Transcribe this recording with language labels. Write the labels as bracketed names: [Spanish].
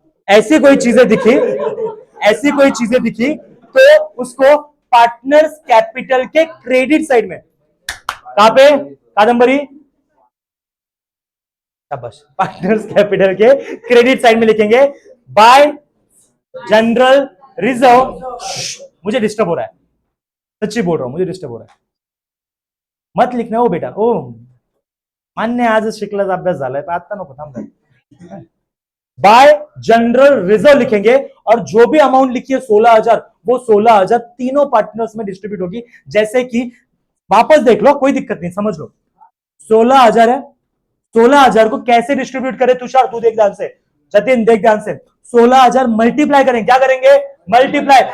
[Hindi] ऐसी कोई चीजें दिखी, ऐसी कोई चीजें दिखी, तो उसको पार्टनर्स कैपिटल के क्रेडिट साइड में, कहां पे? कादंबरी, बस पार्टनर्स कैपिटल के क्रेडिट साइड में लिखेंगे बाय जनरल रिजर्व। मुझे डिस्टर्ब हो रहा है, सच्ची बोल रहा हूं, मुझे डिस्टर्ब हो रहा है। मत लिखना हो बेटा। [Marathi] ओ मान्य, आज शिकलाचा अभ्यास झालाय, पण आता नको, थांब। [Hindi] बाय जनरल रिजर्व लिखेंगे, और जो भी अमाउंट लिखी है 16,000, वो 16,000 तीनों पार्टनर्स में डिस्ट्रीब्यूट होगी। जैसे कि वापस देख लो, कोई दिक्कत नहीं, समझ लो। 16,000 है, 16,000 को कैसे डिस्ट्रीब्यूट करें? तुषार तू देख ध्यान से, जतिन देख ध्यान से। 16,000 मल्टीप्लाई करेंगे। क्या करेंगे? मल्टीप्लाई।